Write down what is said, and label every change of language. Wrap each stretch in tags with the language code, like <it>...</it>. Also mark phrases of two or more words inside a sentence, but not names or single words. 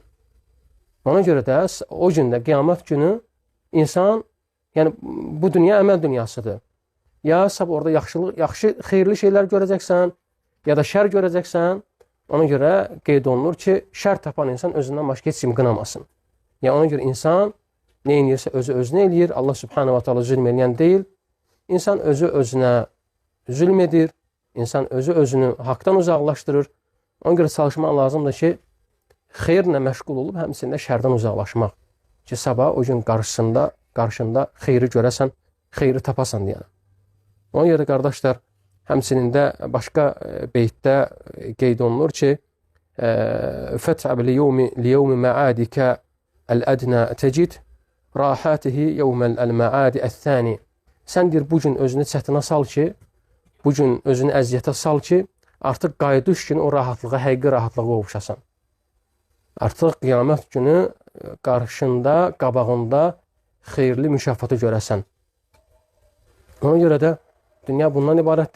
<az>Ona görə də o gündə, qiyamət günü insan, yəni bu dünya əməl dünyasıdır. Ya sabah orada yaxşı, xeyirli şeylər görəcəksən, ya da şər görəcəksən. Ona görə qeyd olunur ki, şər tapan insan özündən başqa heç kimi qınamasın. Yəni ona görə insan nə edirsə özünə eləyir. Allah</az> <ar>سبحانه وتعالى</ar> <az>zülm eləyən deyil. İnsan özünə zülm edir. İnsan özünü haqdan uzaqlaşdırır. Ona görə çalışmaq lazımdır ki, xeyirlə məşğul olub, həmçində şərdən uzaqlaşmaq. Ki, sabah o gün qarşında xeyri görəsən, xeyri tapasan deyən. Ona görə qardaşlar, həmçinin də başqa beytdə qeyd olunur ki,</az> <ar>فَتْعَبْ لِيَوْمِ مَعَادِكَ الْأَدْنَى تَجِدْ رَاحَاتِهِ يَوْمَ الْمَعَادِ الثَّانِ.</ar> <az>Sən deyir, bu gün özünü çətinə sal ki, bu gün özünü əziyyətə sal ki, artıq qayıdış günü o rahatlığa, həqiqi rahatlığa qovuşasan. Artıq qiyamət günü qarşında, qabağında xeyirli mükafatı görəsən. Ona görə də dünya bundan ibarətdir.</az>